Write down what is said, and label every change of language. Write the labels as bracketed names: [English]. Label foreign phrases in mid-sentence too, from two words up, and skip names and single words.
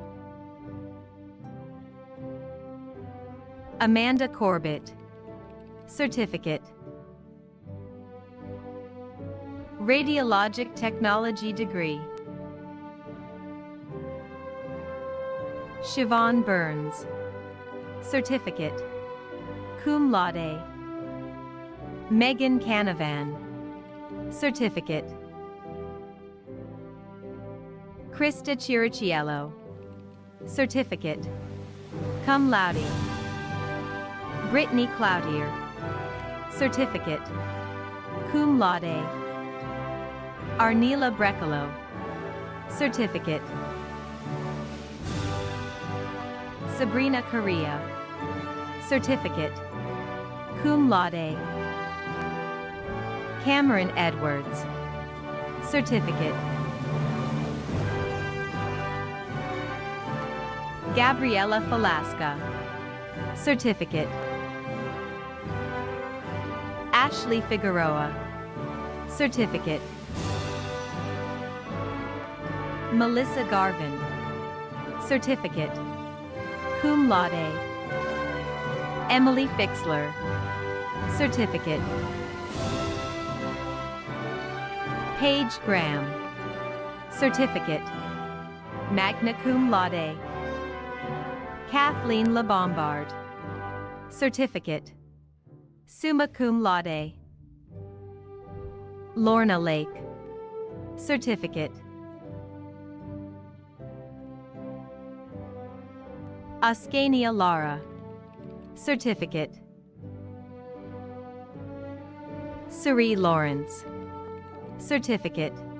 [English] Amanda Corbett, Certificate. Radiologic Technology degree. Siobhan Burns, Certificate, [Latin] cum laude. [English] Megan Canavan, Certificate. Krista Chiriciello, Certificate, [Latin] cum laude. [English] Brittany Cloutier, Certificate, [Latin] cum laude. [English] Arnila Brecalo, Certificate. Sabrina Correa, Certificate, [Latin] cum laude. [English] Cameron Edwards, Certificate. Gabriela Falasca, Certificate. Ashley Figueroa, Certificate. Melissa Garvin, Certificate, [Latin] cum laude. [English] Emily Fixler, certificate. Paige Graham, certificate, [Latin] magna cum laude. [English] Kathleen LeBombard, certificate, [Latin] summa cum laude. [English] Lorna Lake, certificate. Ascania Lara, certificate. Suri Lawrence, certificate.